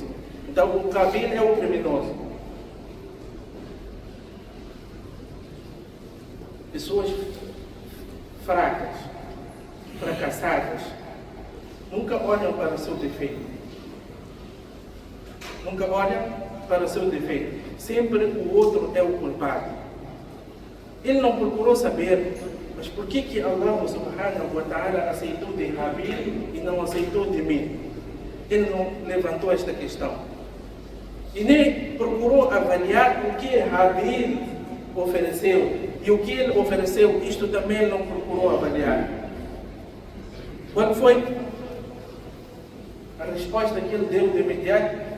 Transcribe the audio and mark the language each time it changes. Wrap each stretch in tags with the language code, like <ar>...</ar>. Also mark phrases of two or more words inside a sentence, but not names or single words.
<pt>Então o Qabil é o criminoso. Pessoas fracas, fracassadas, nunca olham para o seu defeito. Nunca olham para o seu defeito. Sempre o outro é o culpado. Ele não procurou saber, mas por que Allah</pt> <ar>سبحانه وتعالى</ar> <pt>aceitou de Habil e não aceitou de mim? Ele não levantou esta questão. E nem procurou avaliar o que Habil ofereceu. E o que ele ofereceu, isto também ele não procurou avaliar. Qual foi a resposta que ele deu de imediato?</pt>